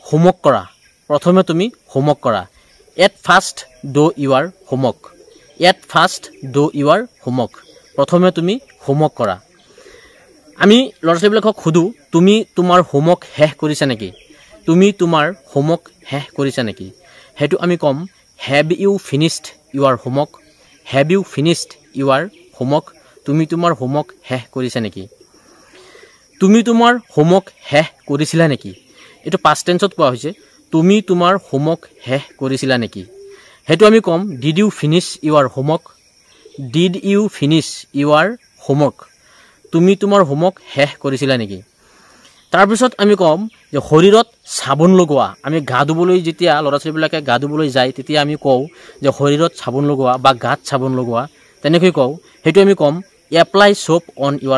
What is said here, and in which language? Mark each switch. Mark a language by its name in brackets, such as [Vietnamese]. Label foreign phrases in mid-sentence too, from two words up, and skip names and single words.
[Assamese] হোমৱৰ্ক কৰা [English] at first do your homework [Assamese] প্ৰথমে তুমি হোমৱৰ্ক কৰা আমি ল'ৰা ছোৱালীবিলাকক সুধো তুমি তোমাৰ হোমৱৰ্ক শেষ কৰিছা নেকি হেতু আমি কম [English] have you finished your [Assamese] হোমৱৰ্ক তুমি তোমাৰ হোমৱৰ্ক শেষ কৰিছা নেকি তুমি তোমাৰ হোমৱৰ্ক শেষ কৰিছিলা নেকি এটো [English] past tenseত [Assamese] কোৱা হৈছে তুমি তোমাৰ হোমৱৰ্ক শেষ কৰিছিলা নেকি হেতু আমি কম [English] did you finish your [Assamese] হোমৱৰ্ক তুমি তোমাৰ হোমৱৰ্ক শেষ কৰিছিলা নেকি তাৰ পিছত আমি কম যে শৰীৰত সাবুন লগোৱা আমি গা ধুবলৈ যেতিয়া ল'ৰা ছোৱালীবিলাকে গা ধুবলৈ যায় তেতিয়া আমি কওঁ যে শৰীৰত সাবুন লগোৱা বা গাত সাবুন লগোৱা তেনেকৈ কওঁ হেতু আমি কম [English] apply soap on